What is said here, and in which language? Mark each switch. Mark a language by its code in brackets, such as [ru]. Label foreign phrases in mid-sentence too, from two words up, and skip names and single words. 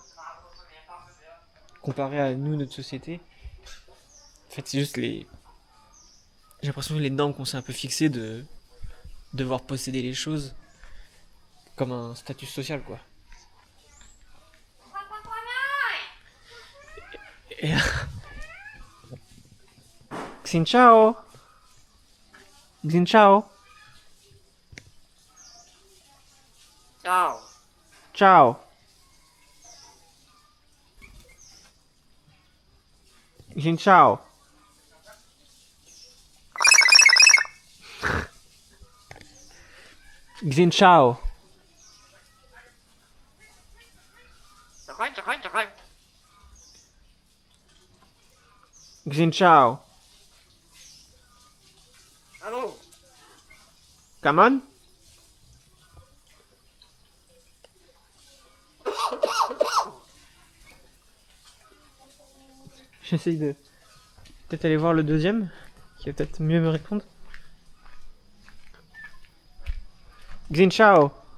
[fr] Comparé à nous, notre société. En fait, c'est juste j'ai l'impression que les normes qu'on s'est un peu fixées de devoir posséder les choses comme un statut social, quoi. Et... [vi] Xin chào. Xin chào. Ciao. Ciao. Xin chào. Xin chào. Xin chào. Allô. [en] Come on. [fr] J'essaye de peut-être aller voir le deuxième, qui va peut-être mieux me répondre. [vi] Xin chào.